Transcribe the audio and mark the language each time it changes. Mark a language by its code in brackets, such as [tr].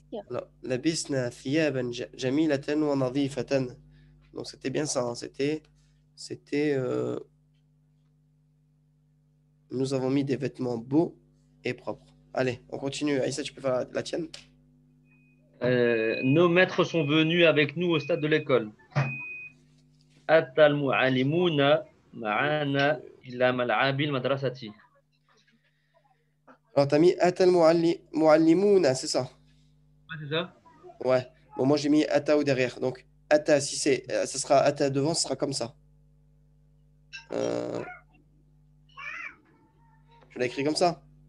[ar] Alors, لبسنا ثيابا جميلة ونظيفة. [fr] Donc, c'était bien ça. Hein. C'était nous avons mis des vêtements beaux et propres. Allez, on continue. Aïssa, tu peux faire la tienne? Nos maîtres sont venus avec nous au stade de l'école. [ar] أتى المعلمون معنا إلى ملعب المدرسة. [fr] Alors, tu as mis [ar] أتى المعلمون, [fr] c'est ça? Ouais, c'est ça. Ouais. Bon, moi, j'ai mis أتى ou derrière. Donc, أتى, si ça sera أتى devant, ce sera comme ça. Je l'ai écrit comme ça.